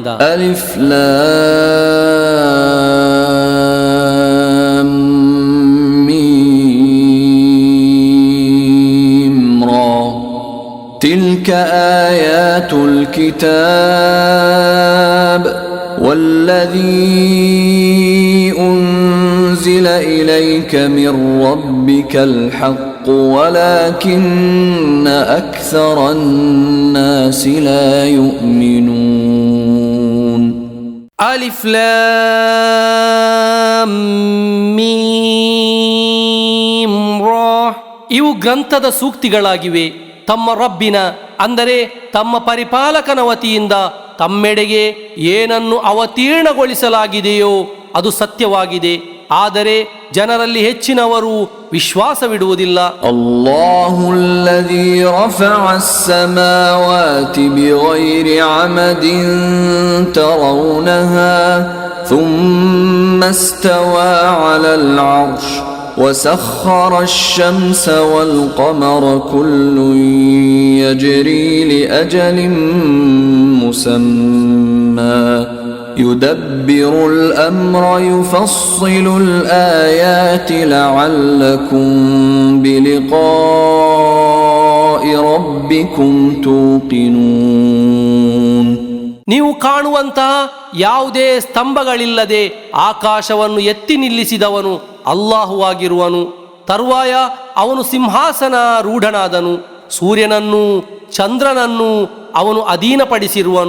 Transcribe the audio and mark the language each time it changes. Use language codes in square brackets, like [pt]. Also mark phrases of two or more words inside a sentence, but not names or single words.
[ar] الر تلك آيات الكتاب والذي أنزل إليك من ربك الحق ولكن أكثر الناس لا يؤمنون. ألف لام ميم را. [kn] ಇವು ಗ್ರಂಥದ ಸೂಕ್ತಿಗಳಾಗಿವೆ. ತಮ್ಮ ರಬ್ಬಿನ ಅಂದರೆ ತಮ್ಮ ಪರಿಪಾಲಕನ ವತಿಯಿಂದ ತಮ್ಮೆಡೆಗೆ ಏನನ್ನು ಅವತೀರ್ಣಗೊಳಿಸಲಾಗಿದೆಯೋ ಅದು ಸತ್ಯವಾಗಿದೆ. ಆದರೆ ಜನರಲ್ಲಿ ಹೆಚ್ಚಿನವರು ವಿಶ್ವಾಸವಿಡುವುದಿಲ್ಲ. [ar] الله الذي رفع السماوات بغير عمد ترونها ثم استوى على العرش وسخر الشمس والقمر كل يجري لأجل مسمى يدبر الأمر يفصل الآيات لعلكم بلقاء ربكم توقنون. [kn] ನೀವು ಕಾಣುವಂತಹ ಯಾವುದೇ ಸ್ತಂಭಗಳಿಲ್ಲದೆ ಆಕಾಶವನ್ನು ಎತ್ತಿ ನಿಲ್ಲಿಸಿದವನು ಅಲ್ಲಾಹುವಾಗಿರುವನು. ತರುವಾಯ ಅವನು ಸಿಂಹಾಸನ ರೂಢನಾದನು. ಸೂರ್ಯನನ್ನು ಚಂದ್ರನನ್ನು ಅವನು ಅಧೀನಪಡಿಸಿರುವನು.